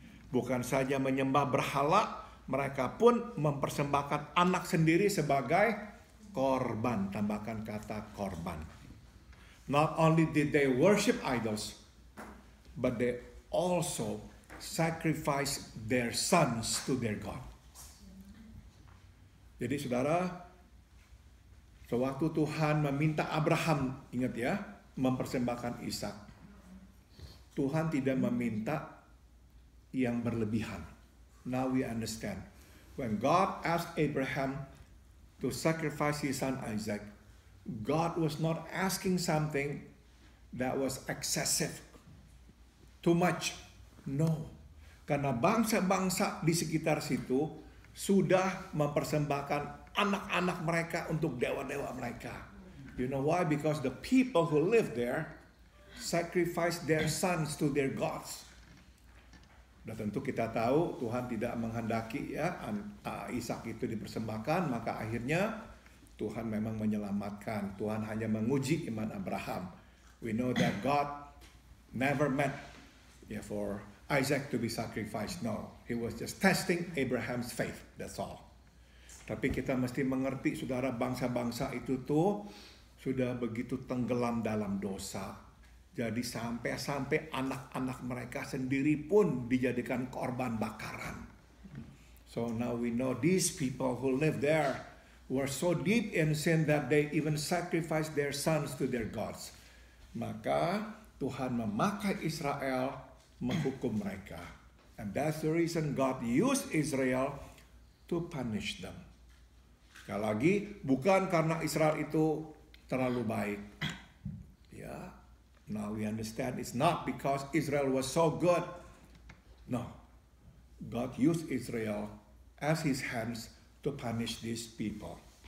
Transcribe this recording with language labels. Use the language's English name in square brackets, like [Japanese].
[Indonesian] Bukan saja menyembah berhala, mereka pun mempersembahkan anak sendiri sebagai korban. Tambahkan kata korban. [English] Not only did they worship idols, but they also sacrificed their sons to their God. [Indonesian] Jadi saudara, sewaktu Tuhan meminta Abraham, ingat ya, mempersembahkan Ishak, Tuhan tidak meminta yang berlebihan. [English] Now we understand. When God asked Abraham to sacrifice his son Isaac, God was not asking something that was excessive, too much. [Indonesian] No. Karena bangsa-bangsa di sekitar situ sudah mempersembahkan anak-anak mereka untuk dewa-dewa mereka. [English] You know why? Because the people who live there sacrifice their sons to their gods. [Indonesian] Dan tentu kita tahu Tuhan tidak menghendaki ya Ishak itu dipersembahkan, maka akhirnya Tuhan memang menyelamatkan. Tuhan hanya menguji iman Abraham. [English] We know that God never meant for Isaac to be sacrificed. No, he was just testing Abraham's faith. That's all. [Indonesian] Tapi kita mesti mengerti, saudara, bangsa-bangsa itu tuh sudah begitu tenggelam dalam dosa. Jadi sampai anak-anak mereka sendiri pun dijadikan korban bakaran. [English] So now we know these people who live there were so deep in sin that they even sacrificed their sons to their gods. [Indonesian] Maka Tuhan memakai Israel menghukum mereka. [English] And that's the reason God used Israel to punish them. [Indonesian] Sekali lagi, bukan karena Israel itu terlalu baik. Ya. [English] Now we understand it's not because Israel was so good. No. God used Israel as his hands to punish these people.